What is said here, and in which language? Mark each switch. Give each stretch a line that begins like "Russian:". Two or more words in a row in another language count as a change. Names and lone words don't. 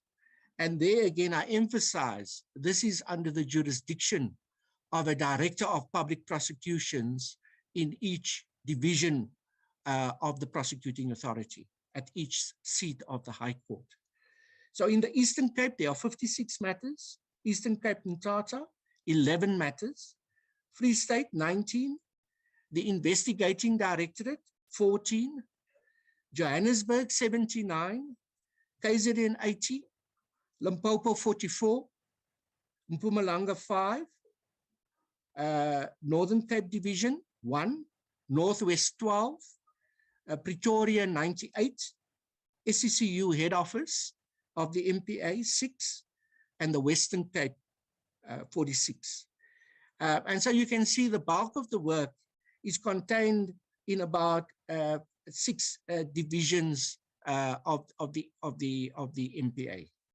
English: And there again, I emphasize, this is under the jurisdiction of a director of public prosecutions in each division of the prosecuting authority at each seat of the High Court. So in the Eastern Cape, there are 56 matters. Eastern Cape and Tata, 11 matters. Free State, 19. The Investigating Directorate, 14. Johannesburg, 79. KZN, 80. Limpopo, 44. Mpumalanga, 5. Northern Cape Division, 1. Northwest, 12. Pretoria, 98. SCCU head office of the MPA, 6. And the Western Cape, 46. And so you can see the bulk of the work is contained in about 6 divisions of the MPA.